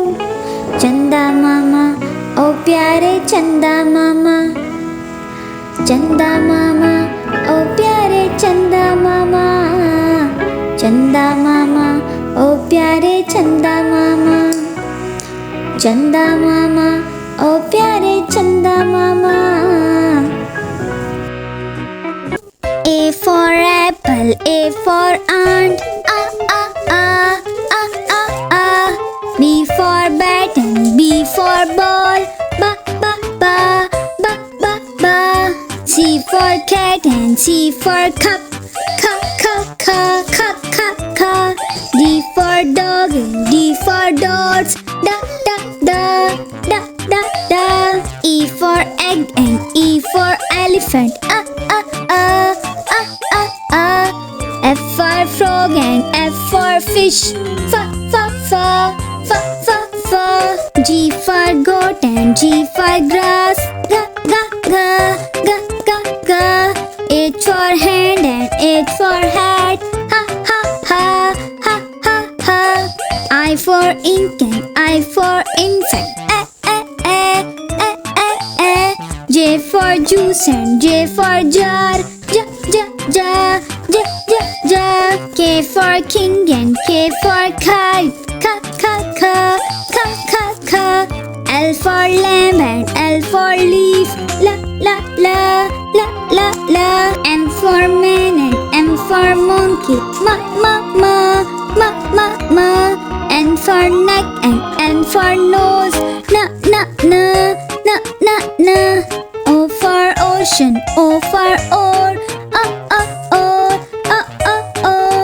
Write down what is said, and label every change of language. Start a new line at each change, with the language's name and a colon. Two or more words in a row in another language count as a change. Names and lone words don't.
Hindi: चंदा मामा ओ प्यारे चंदा मामा, चंदा मामा ओ प्यारे चंदा मामा, चंदा मामा ओ प्यारे चंदा मामा, चंदा मामा ओ प्यारे चंदा मामा।
English: A for apple, A for ant, A A A A A A. B for bat and B for ball, Ba Ba Ba Ba Ba Ba. C for cat and C for cup, Ka Ka Ka Ka Ka Ka. D for dog and D for dots, Da Da Da Da Da Da. E for egg and E for elephant, A A A A A A. F for frog and F for fish, Fa Fa Fa Fa Fa Fa. G for goat and G for grass, Ga Ga Ga Ga Ga Ga. H for hand and H for hat, Ha Ha Ha Ha Ha Ha. I for ink and I for insect, J for juice and J for jar, Ja Ja Ja Ja Ja Ja. K for king and K for kite, Ka Ka Ka Ka Ka Ka. L for lamb and L for leaf, La La La La La La. M for man and M for monkey, Ma Ma Ma Ma Ma Ma. N for neck and N for nose, Na Na Na Na Na Na. O for ocean, O for oar, or, or.